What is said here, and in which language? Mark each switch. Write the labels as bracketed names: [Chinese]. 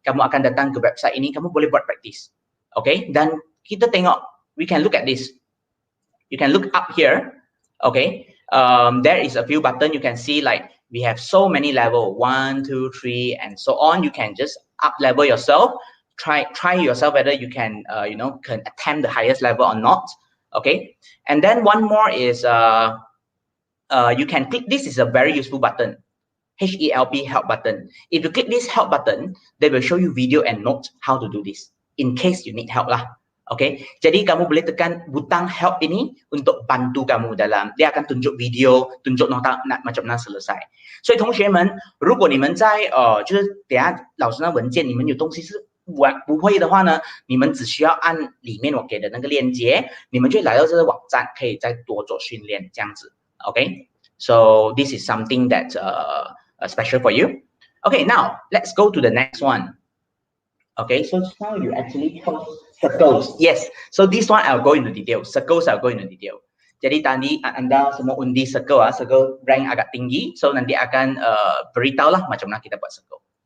[Malay] Kamu akan datang ke website ini, kamu boleh buat praktis. [English] Okay, [Malay] dan kita tengok, [English] we can look at this. You can look up here. Okay. There is a few buttons. You can see like we have so many level 1, 2, 3, and so on. You can just up level yourself. Try yourself whether you can can attempt the highest level or not. Okay, and then one more is you can click. This is a very useful button, HELP help button. If you click this help button, they will show you video and notes how to do this in case you need help lah. [Malay] Okay, jadi kamu boleh tekan butang help ini untuk bantu kamu dalam, dia akan tunjuk video, tunjuk nota macam mana selesai。 [Chinese] 所以同学们，如果你们在就是等下老师那文件你们有东西是不会的话呢，你们只需要按里面我给的那个链接，你们就来到这个网站，可以再多做训练这样子。 [English] Okay, so this is something that special for you. Okay, now let's go to the next one. Okay, so now you actually chose circles. Yes, so this one I'll go into detail. Circles I'll go into detail. [Malay] Jadi tadi anda semua undi circle circle rank agak tinggi, so nanti akan beritahu lah macam mana kita buat circle.